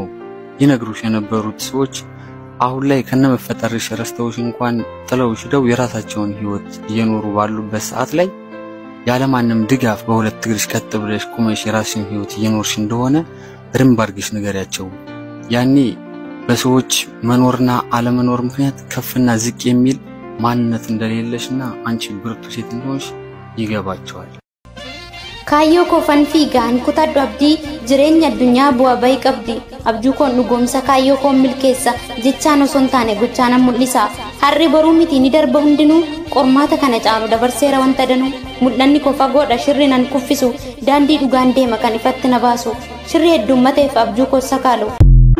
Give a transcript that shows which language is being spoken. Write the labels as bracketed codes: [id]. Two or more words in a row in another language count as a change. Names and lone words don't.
[am] ይነግሩሽ የነበሩት ሰዎች አሁን ላይ ከነመፈጠርሽ ረስተውሽ እንኳን ጥለውሽ ሄደው የራሳቸውን ህይወት እየኖሩ ባሉበት ሰዓት ላይ ያለማንም ድጋፍ በሁለት እግርሽ ቀጥ ብለሽ ቆመሽ የራስሽን ህይወት እየኖርሽ እንደሆነ በደንብ አድርገሽ ንገሪያቸው። ያኔ በሰዎች መኖርና አለመኖር ምክንያት ከፍና ዝቅ የሚል ማንነት እንደሌለሽና አንቺ ብርቱ ሴት እንደሆንሽ ይገባቸዋል። [om] Kaayyo kofan fiigaan kutadhu abdii jireenya addunyaa bu'aa bahii qabdi abjuu koon dhugoomsa kaayyoo koon milkeessa jechaan osoo hin taane gochaan mul'isa harri boruu miti ni darba hundinuu qormaata kana caalu dabarseera wanta danuu mul'anni koo fagoodha shirri nan kuffisu daandii dhugaan deema kan ifatti na baasu shirri heddummateef abjuu koo sakaalu